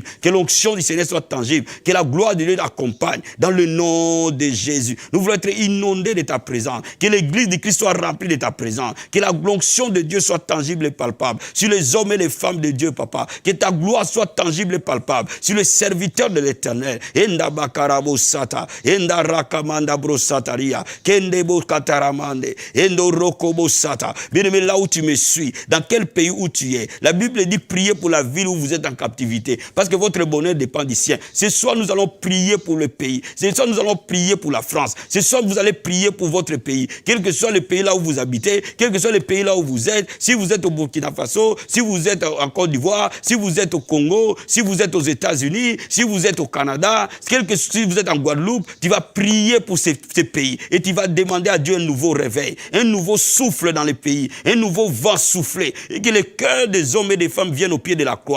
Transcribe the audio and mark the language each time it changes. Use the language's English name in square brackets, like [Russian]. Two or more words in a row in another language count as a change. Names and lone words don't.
[French] Que l'onction du Seigneur soit tangible. Que la gloire de Dieu l'accompagne. Dans le nom de Jésus. Nous voulons être inondés de ta présence. Que l'Église de Christ soit remplie de ta présence. Que la l'onction de Dieu soit tangible et palpable. Sur les hommes et les femmes de Dieu, Papa. Que ta gloire soit tangible et palpable. Sur les serviteurs de l'Éternel. Enda bakarabo sata. Enda rakamanda brosataria. Kendebo kataramande. Endo rokobo sata. Bien-aimé, là où tu me suis, dans quel pays où tu es, la Bible dit priez pour la ville où vous êtes en captivité. Parce que votre bonheur dépend du sien. Ce soir, nous allons prier pour le pays. Ce soir, nous allons prier pour la France. Ce soir, vous allez prier pour votre pays. Quel que soit le pays là où vous habitez, quel que soit le pays là où vous êtes, si vous êtes au Burkina Faso, si vous êtes en Côte d'Ivoire, si vous êtes au Congo, si vous êtes aux États-Unis, si vous êtes au Canada, si vous êtes en Guadeloupe, tu vas prier pour ces pays et tu vas demander à Dieu un nouveau réveil, un nouveau souffle dans les pays, un nouveau vent soufflé et que les cœurs des hommes et des femmes viennent au pied de la croix.